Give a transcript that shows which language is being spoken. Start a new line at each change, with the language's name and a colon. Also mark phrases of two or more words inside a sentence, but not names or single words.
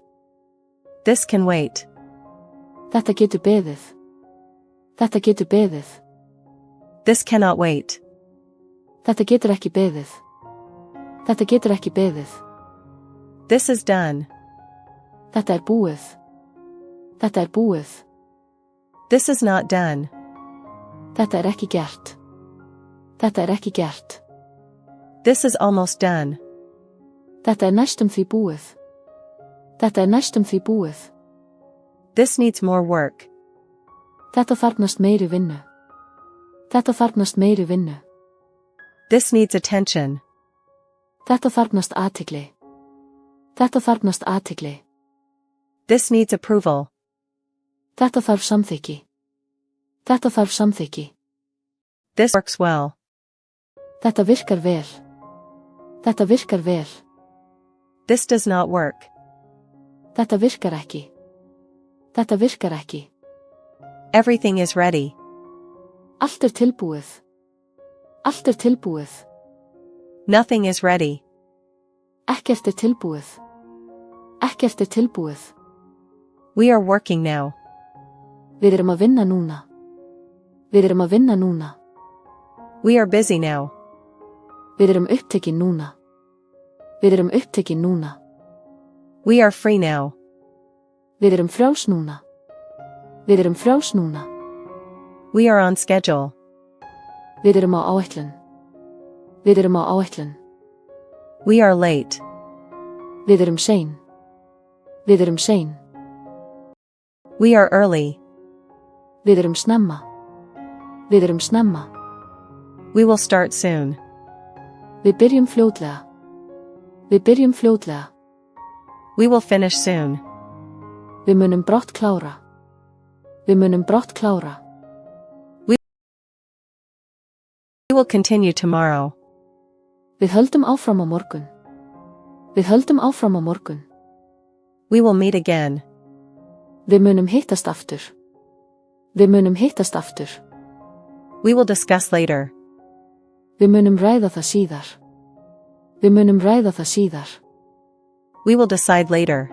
English: This can wait.
Icelandic: Þetta getur beðið. Þetta getur beðið.
English: This cannot wait.
Icelandic: Þetta getur ekki beðið. Þetta getur ekki beðið.
English: This is done.
Icelandic: Þetta er búið. Þetta er búið.
English: This is not done.
Icelandic: Þetta er ekki gert. Þetta er ekki gert.
English: This is almost done.
Icelandic: Þetta er næstum því búið. Þetta er næstum því búið.
English: This needs more work.
Icelandic: Þetta þarfnast meiri vinnu. Þetta þarfnast meiri vinnu.
English: This needs attention.
Icelandic: Þetta þarfnast athygli. Þetta þarfnast athygli.
English: This needs approval.
Icelandic: Þetta þarf samþykki. Þetta þarf samþykki.
English: This works well.
Icelandic: Þetta virkar vel. Þetta virkar vel.
English: This does not work.
Icelandic: Þetta virkar ekki. Þetta virkar ekki.
English: Everything is ready.
Icelandic: Allt er tilbúið. Allt er tilbúið.
English: Nothing is ready.
Icelandic: Ekkert er tilbúið. Ekkert er tilbúið.
English: We are working now.
Icelandic: Við erum að vinna núna. Við erum að vinna núna.
English: We are busy now.
Icelandic: Við erum upptekin núna. Við erum upptekin núna.
English: We are free now.
Icelandic: Við erum frjáls núna. Við erum frjáls núna.
English: We are on schedule.
Icelandic: Við erum á áætlun. Við erum á áætlun.
English: We are late.
Icelandic: Við erum sein. Við erum sein.
English: We are early.
Icelandic: Við erum snemma. Við erum snemma.
English: We will start soon.
Icelandic: Við byrjum fljótlega. Við byrjum fljótlega.
English: We will finish soon.
Icelandic: Við munum brátt klára. Við munum brátt klára.
English: We will continue tomorrow.
Icelandic: Við höldum áfram á morgun. Við höldum áfram á morgun.
English: We will meet again.
Icelandic: Við munum hittast aftur. Við munum hittast aftur.
English: We will discuss later.
Icelandic: Við munum ræða það síðar. Við munum ræða það síðar.
English: We will decide later.